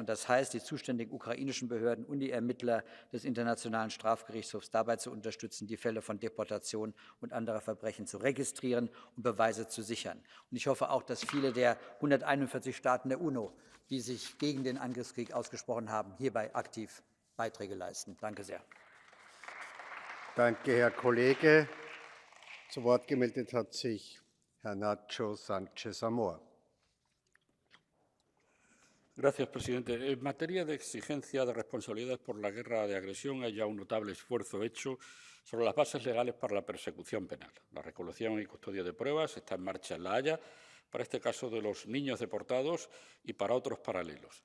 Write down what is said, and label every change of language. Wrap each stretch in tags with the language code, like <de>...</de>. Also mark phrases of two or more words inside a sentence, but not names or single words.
<de>Und das heißt, die zuständigen ukrainischen Behörden und die Ermittler des Internationalen Strafgerichtshofs dabei zu unterstützen, die Fälle von Deportation und anderer Verbrechen zu registrieren und Beweise zu sichern. Und ich hoffe auch, dass viele der 141 Staaten der UNO, die sich gegen den Angriffskrieg ausgesprochen haben, hierbei aktiv Beiträge leisten. Danke sehr. Danke, Herr Kollege. Zu Wort gemeldet hat sich Herr Nacho Sánchez Amor.</de> <es>Gracias, presidente. En materia de exigencia de responsabilidades por la guerra de agresión, hay ya un notable esfuerzo hecho sobre las bases legales para la persecución penal. La recolección y custodia de pruebas está en marcha en La Haya, para este caso de los niños deportados y para otros paralelos.</es>